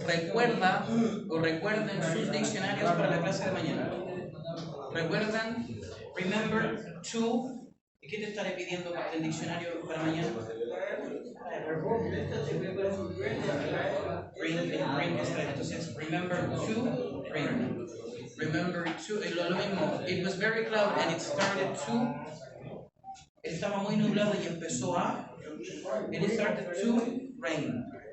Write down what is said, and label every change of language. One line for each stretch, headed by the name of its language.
Spanish: Recuerda o recuerden sus diccionarios para la clase de mañana. Recuerdan,
English: remember to.
Spanish: ¿Y qué te estaré pidiendo el diccionario para mañana?
English: Bring extra. Entonces, remember to bring. Remember to,
Spanish: lo mismo.
English: It was very cloud and it started to
Spanish: Estaba muy nublado y empezó a...
English: It started to rain.